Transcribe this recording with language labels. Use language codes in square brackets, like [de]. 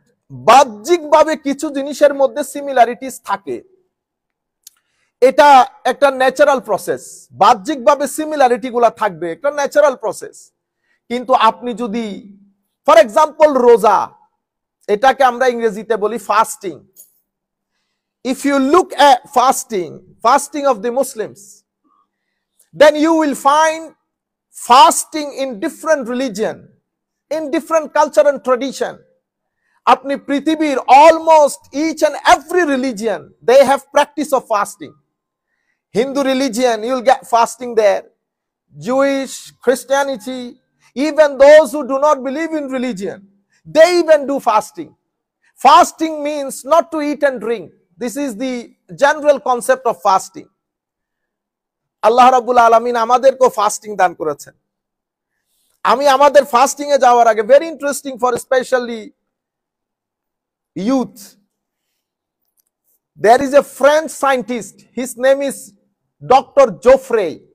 [bn] বাহ্যিকভাবে কিছু জিনিসের মধ্যে সিমিলারিটিস থাকে, এটা একটা ন্যাচারাল প্রসেস। বাহ্যিকভাবে সিমিলারিটি গুলা থাকবে, একটা ন্যাচারাল প্রসেস। কিন্তু আপনি যদি ফর এক্সাম্পল রোজা, এটাকে আমরা ইংরেজিতে বলি fasting. [en] If you look at fasting of the Muslims, then you will find fasting in different religion, in different culture and tradition. [bn] আপনি পৃথিবীর [en] almost each and every religion, they have practice of fasting. Hindu religion, you'll get fasting there. Jewish, Christianity, even those who do not believe in religion, they even do fasting. Fasting means not to eat and drink. This is the general concept of fasting. [bn] আল্লাহ রাব্বুল আলামিন আমাদেরকে fasting দান করেছেন। আমি আমাদের fasting এ যাওয়ার আগে, [en] very interesting for especially youth, there is a French scientist, his name is Dr. Joffre.